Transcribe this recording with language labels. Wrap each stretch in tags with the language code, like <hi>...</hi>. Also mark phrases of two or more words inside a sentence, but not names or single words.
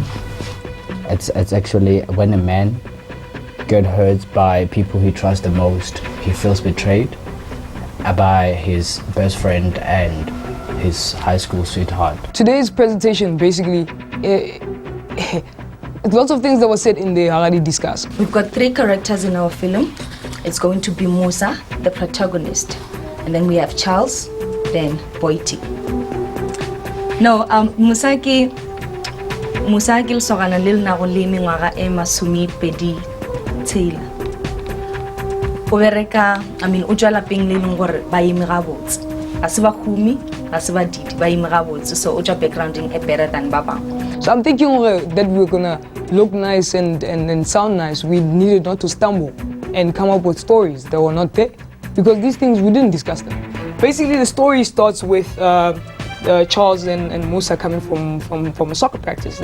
<en>It's actually when a man gets hurt by people he trusts the most, he feels betrayed by his best friend and his high school sweetheart. Today's presentation basically, lots of things that were said in there already discussed. We've got 3 characters in our film. It's going to be Musa, the protagonist, and then we have Charles, then Boiti.</en> <nso>No, Musa ke lesogana le le nago le mengwaga e masomepedi tshela. O bereka, o tswa lapeng le leng gore ba eme gabotse. Ga se ba khumi, ga se ba didi, ba eme gabotse, so o tswa backgrounding e</nso> <en>better than</en> <nso>ba bang.</nso> <en>So I'm thinking that we're gonna look nice and sound nice. We needed not to stumble and come up with stories that were not there, because these things we didn't discuss them. Basically, the story starts with Charles and Musa coming from a soccer practice.</en>